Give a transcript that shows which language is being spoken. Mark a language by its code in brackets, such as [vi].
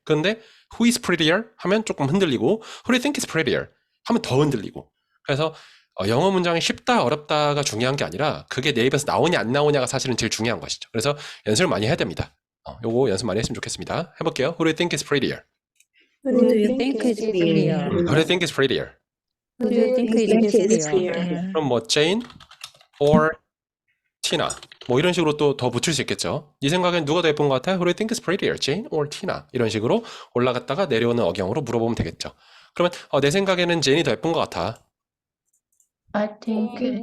[en] 그런데 who is prettier [ko] 하면 조금 흔들리고 [en] who do you think is prettier [ko] 하면 더 흔들리고. 그래서 영어 문장이 쉽다 어렵다가 중요한 게 아니라 그게 내 입에서 나오냐 안 나오냐가 사실은 제일 중요한 것이죠. 그래서 연습을 많이 해야 됩니다. 요거 연습 많이 했으면 좋겠습니다. 해볼게요. [en] Who do you think is prettier? Who do you think is prettier? Who do you think is prettier? Who do you think is prettier? [ko] 그럼 뭐 Jane or Tina 뭐 이런 식으로 또 더 붙일 수 있겠죠. 네 생각엔 누가 더 예쁜 것 같아? [en] Who do you think is prettier? Jane or Tina? [ko] 이런 식으로 올라갔다가 내려오는 억양으로 물어보면 되겠죠. 그러면 내 생각에는 제인이 더 예쁜 것 같아. [en] I think